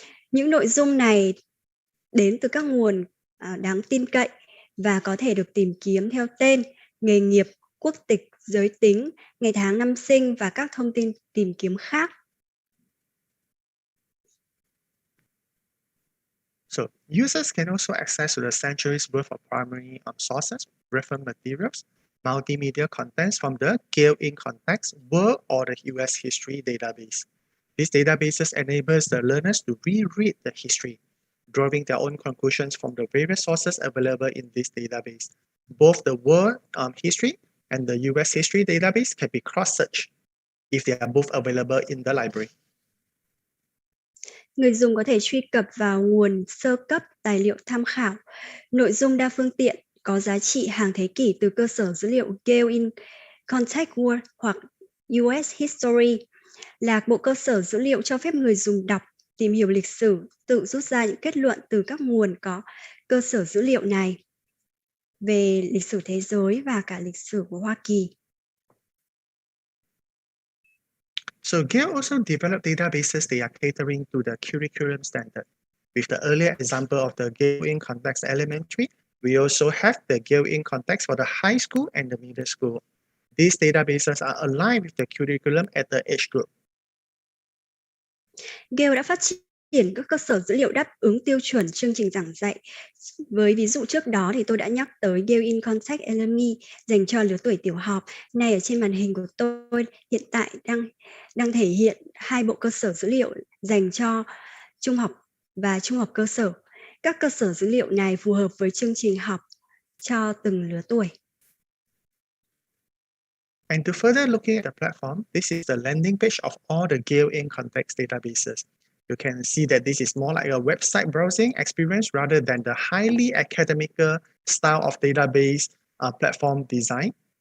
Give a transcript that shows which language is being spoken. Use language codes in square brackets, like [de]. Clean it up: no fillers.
[vi] Những nội dung này đến từ các nguồn đáng tin cậy và có thể được tìm kiếm theo tên, nghề nghiệp, quốc tịch, giới tính, ngày tháng năm sinh và các thông tin tìm kiếm khác. [en] So users can also access to the centuries worth of primary sources, reference materials, multimedia contents from the Gale in Context World or the US History database. These databases enables the learners to reread the history, drawing their own conclusions from the various sources available in this database. Both the World History and the US History database can be cross-searched if they are both available in the library. [vi] Người dùng có thể truy cập vào nguồn sơ cấp tài liệu tham khảo, nội dung đa phương tiện có giá trị hàng thế kỷ từ cơ sở dữ liệu Gale in Context World hoặc US History, là bộ cơ sở dữ liệu cho phép người dùng đọc, tìm hiểu lịch sử, tự rút ra những kết luận từ các nguồn có cơ sở dữ liệu này về lịch sử thế giới và cả lịch sử của Hoa Kỳ. [en] So Gale also developed databases that are catering to the curriculum standard. With the earlier example of the Gale in Context Elementary, we also have the Gale in Context for the high school and the middle school. These databases are aligned with the curriculum at the age group. [vi] Gale đã phát triển các cơ sở dữ liệu đáp ứng tiêu chuẩn chương trình giảng dạy. Với ví dụ trước đó thì tôi đã nhắc tới Gale in Context Elementary dành cho lứa tuổi tiểu học. Này ở trên màn hình của tôi hiện tại đang thể hiện hai bộ cơ sở dữ liệu dành cho trung học và trung học cơ sở. Các cơ sở dữ liệu này phù hợp với chương trình học cho từng lứa tuổi. [en] And to further looking at the platform, this is the landing page of all the Gale in Context databases. You can see that this is more like a website browsing experience rather than the highly academical style of database platform design.